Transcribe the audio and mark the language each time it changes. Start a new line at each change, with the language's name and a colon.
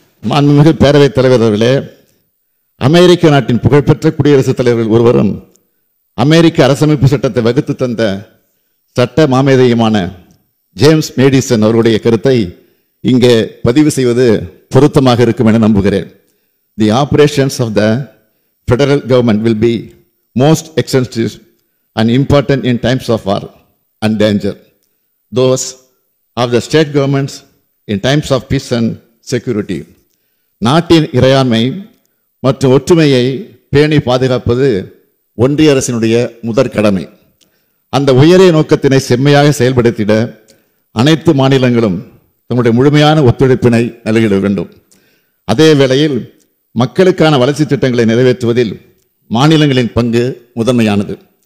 Tamil: மாண்புமிகு பேரவைத் தலைவர் அவர்களே, அமெரிக்க நாட்டின் புகழ்பெற்ற குடியரசுத் தலைவர்கள் ஒருவரும் அமெரிக்க அரசமைப்பு சட்டத்தை வகுத்து தந்த சட்ட மாமேதையுமான ஜேம்ஸ் மேடிசன் அவர்களுடைய கருத்தை இங்கே பதிவு செய்வது பொருத்தமாக இருக்கும் என நம்புகிறேன்.
English: The operations of the federal government will be most extensive and important in times of war and danger. Those of the state governments in times of peace and security.
Tamil: நாட்டின் இறையாண்மை மற்றும் ஒற்றுமையை பேணி பாதுகாப்பது ஒன்றிய அரசினுடைய முதற் கடமை. அந்த உயரிய நோக்கத்தினை செம்மையாக செயல்படுத்திட அனைத்து மாநிலங்களும் தங்களுடைய முழுமையான ஒத்துழைப்பினை நல்கிட வேண்டும். அதே வேளையில் மக்களுக்கான வளர்ச்சி திட்டங்களை நிறைவேற்றுவதில் மாநிலங்களின் பங்கு முதன்மையானது.